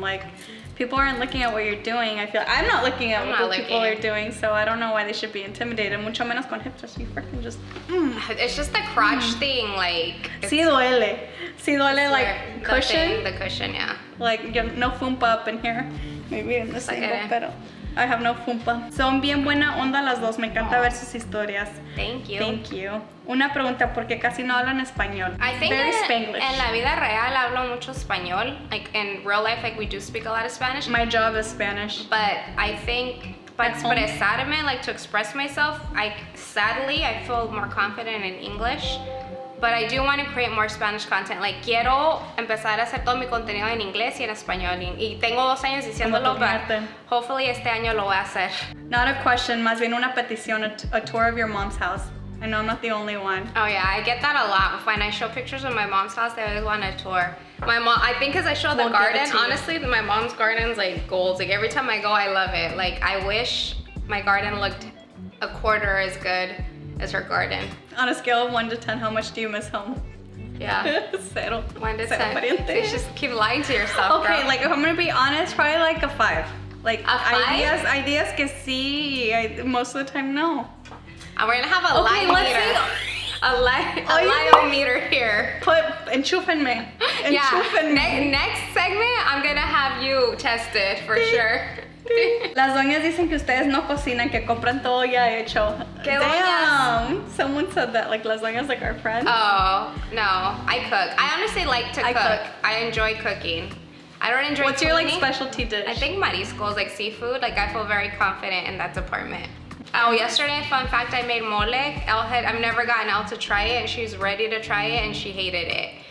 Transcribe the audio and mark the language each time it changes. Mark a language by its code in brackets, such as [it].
[en] Like, people aren't looking at what you're doing. I feel I'm not looking at what people are doing, so I don't know why they should be intimidated. [es] Mucho menos con hip thrust. [en] You freaking just. It's just the crotch thing, like. [es] Sí duele. Sí duele, [en] like cushion. The cushion, yeah. Like, no fumpa up in here. Maybe in the same Okay. pero. I have no fumpa. [es] Son bien buena onda las dos. Me encanta ver sus historias. [en] Thank you. Thank you. [es] Una pregunta, ¿por qué casi no hablan español? [en] I think Very Spanglish. [es] en la vida real hablo mucho español. [en] Like in real life, like we do speak a lot of Spanish. My job is Spanish. But I think [es] para expresarme, [en] like to express myself, sadly I feel more confident in English. But I do want to create more Spanish content. [es] Like, quiero empezar a hacer todo mi contenido en inglés y en español. Y tengo 2 años diciéndolo, pero hopefully este año lo voy a hacer. [en] Not a question, [es] más bien una petición, [en] a tour of your mom's house. I know I'm not the only one. Oh yeah, I get that a lot. When I show pictures of my mom's house, they always want a tour. My mom, I think because I show the garden, honestly, my mom's garden's like gold. Like every time I go, I love it. Like I wish my garden looked a quarter as good as her garden. On a scale of 1 to 10, how much do you miss home? Yeah. [es] Cero. [en] 1 to 10. [es] Pariente. [en] You just keep lying to yourself, Okay, girl. like if I'm gonna be honest, probably like a 5. Like A 5? [es] Ideas que sí, [en] most of the time no. And we're gonna have a Okay, lie let's meter. see. A lie meter here. [es] Enchúfenme. [en] Yeah. [es] Enchúfenme. [en] Next segment, I'm gonna have you tested for sure. [es] Las doñas dicen que ustedes no cocinan, que compran todo ya hecho. ¿Qué [en] Damn! Someone said that, like [es] las doñas, [en] like our friends. Oh, no, I cook. I honestly like to I cook. cook. I enjoy cooking. I don't enjoy What's your like cleaning. specialty dish? I think mariscos, like seafood, like I feel very confident in that department. Oh, yesterday, fun fact, I made mole. I've never gotten Elle to try it, and she's ready to try it, and she hated it.